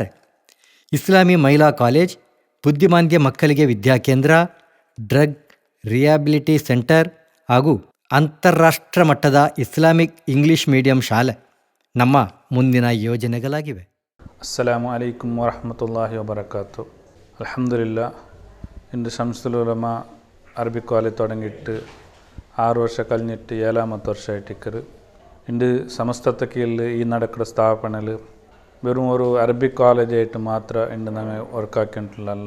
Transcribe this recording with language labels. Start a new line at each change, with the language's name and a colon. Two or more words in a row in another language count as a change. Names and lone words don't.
Kannada: ಇಸ್ಲಾಮಿ ಮಹಿಳಾ ಕಾಲೇಜ್, ಬುದ್ಧಿಮಾಂದ್ಯ ಮಕ್ಕಳಿಗೆ ವಿದ್ಯಾಕೇಂದ್ರ,
English: drug rehability centre
Kannada: ಹಾಗೂ ಅಂತಾರಾಷ್ಟ್ರ ಮಟ್ಟದ
English: Islamic English medium
Kannada: ಶಾಲೆ ನಮ್ಮ ಮುಂದಿನ ಯೋಜನೆಗಳಾಗಿವೆ.
Arabic: السلام عليكم ورحمة الله وبركاته.
Malayalam: അൽഹംദുലില്ലാ, ഇന്ന് ശംസുൽ ഉലമ അറബിക് കോളേജ് തുടങ്ങിയിട്ട് 6 ವರ್ಷ കഴിഞ്ഞിട്ട് 7ാമത്തെ വർഷമായിട്ടിക്കറ്. ഇന്ന് സമസ്തത്തെ കീഴിൽ ഈ നടക്കുന്ന സ്ഥാപനത്തിൽ വെറും ഒരു അറബിക് കോളേജായിട്ട് മാത്രം ഇന്ന് ഞങ്ങൾ വർക്കാക്കിയിട്ടുള്ളതല്ല.